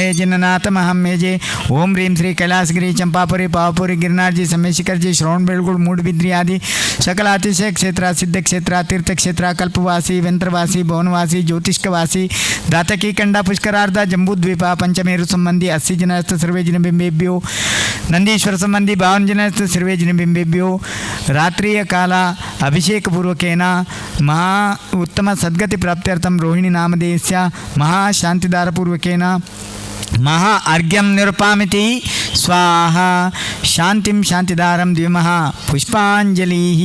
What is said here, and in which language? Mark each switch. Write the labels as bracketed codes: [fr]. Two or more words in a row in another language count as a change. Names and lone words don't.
[sa] ಜಿನನಾಥಮಹಂ ಮೇಜೆ ಓಂ ಹ್ರೀಂ ಶ್ರೀ ಕೈಲಾಸಗಿರಿ ಚಂಪಾಪುರಿ ಪಾವಪುರಿ ಗಿರಿನಾರ್ಜಿ ಸಮೇಶಿಖರ್ಜಿ ಶ್ರವಣಬೆಳಗೊಳ ಮೂಡುಬಿದ್ರಿ ಆದಿ ಸಕಲಾತಿಶಯ ಕ್ಷೇತ್ರ ಸಿದ್ಧಕ್ಷೇತ್ರ ತೀರ್ಥಕ್ಷೇತ್ರ ಕಲ್ಪವಾಸಿ ವೆಂತ್ರವಾಸಿ ಭವನವಾಸಿ ಜ್ಯೋತಿಷ್ಕವಾಸಿ ದಾತಕಿ ಕಂಡ ಪುಷ್ಕರಾರ್ಧ ಜಂಬೂದ್ವೀಪ ಪಂಚಮೇರು ಸಂಬಂಧಿ 80 ಜನಸ್ಥ ಸರ್ವೇ ಜಿನಬಿಂಬೇಭ್ಯೋ ನಂದೀಶ್ವರ ಸಂಬಂಧಿ 52 ಜನಸ್ಥ ಸರ್ವೇ ಜಿನಬಿಂಬೇಭ್ಯೋ ರಾತ್ರಿಯ ಕಾಲ ಅಭಿಷೇಕಪೂರ್ವಕೇನ ಮಹಾ ಉತ್ತಮ ಸದ್ಗತಿ ಪ್ರಾಪ್ತ್ಯರ್ಥಂ ರೋಹಿಣಿ ನಾಮಧೇಯಸ್ಯ ಮಹಾಶಾಂತಿದಾರಪೂರ್ವಕೇನ ಮಹಾ ಅರ್ಘ್ಯಂ ನಿರುಪಾಮಿತಿ ಸ್ವಾಹ ಶಾಂತಿಂ ಶಾಂತಿದಾರಂ ದ್ವಿಮಃ ಪುಷ್ಪಾಂಜಲಿ